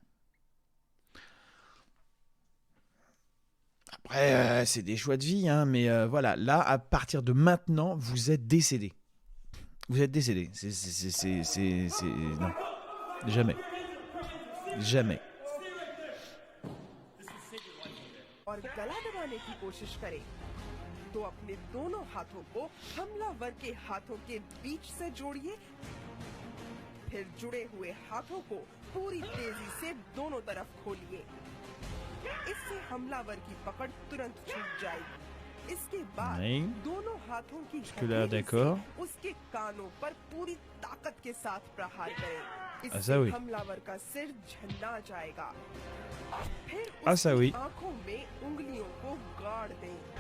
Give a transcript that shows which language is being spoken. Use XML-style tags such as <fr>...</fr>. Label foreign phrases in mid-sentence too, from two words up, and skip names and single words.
<fr>Après, c'est des choix de vie, hein, mais voilà, là, à partir de maintenant, vous êtes décédé. Vous êtes décédé. Non. Jamais. Jamais.</fr> <hi>और गला दबाने की कोशिश करे तो अपने दोनों हाथों को हमलावर के हाथों के बीच से जोड़िए फिर जुड़े हुए हाथों को पूरी तेजी से दोनों तरफ खोलिए इससे हमलावर की पकड़ तुरंत छूट जाएगी इसके बाद दोनों हाथों की हथेली से उसके कानों पर पूरी ताकत के साथ प्रहार करें इससे हमलावर का सिर झन्ना जाएगा फिर उसकी आंखों में उंगलियों को गाड़ दें</hi>